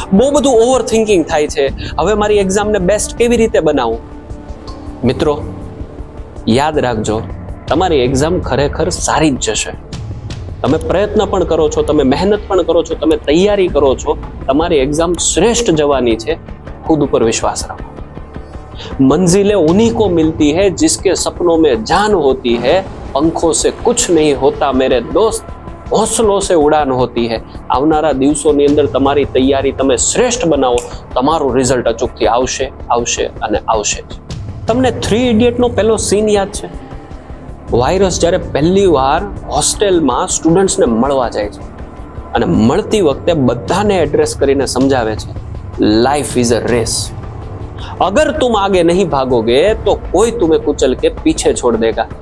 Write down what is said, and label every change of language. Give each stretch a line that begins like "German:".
Gujarati: બહુ બધું over thinking થાય છે, હવે મારી એક્ઝામને બેસ્ટ કેવી રીતે બનાવું? મિત્રો, યાદ રાખજો, તમારી એક્ઝામ ખરેખર સારી જ જશે. તમે પ્રયત્ન પણ કરો છો, તમે મહેનત પણ કરો છો, તમે તૈયારી કરો છો, તમારી એક્ઝામ શ્રેષ્ઠ જવાની છે.
Hindi: खुद ऊपर विश्वास रखो. मंजिलें उन्हीं को मिलती है जिसके सपनों में जान होती है. पंखों से कुछ नहीं होता मेरे दोस्त, हौसलों से उड़ान होती है.
Gujarati: આવનારા દિવસોની અંદર તમારી તૈયારી તમે શ્રેષ્ઠ બનાવો, તમારું રિઝલ્ટ અચૂકથી આવશે, આવશે અને આવશે જ. તમને 3 ઇડિયટનો પહેલો સીન યાદ છે? વાયરસ જ્યારે પહેલી વાર હોસ્ટેલમાં સ્ટુડન્ટ્સને મળવા જાય છે અને મળતી વખતે બધાને એડ્રેસ કરીને સમજાવે છે,
English: life is a race,
Hindi: अगर तुम आगे नहीं भागोगे तो कोई तुम्हें कुचल के पीछे छोड़ देगा.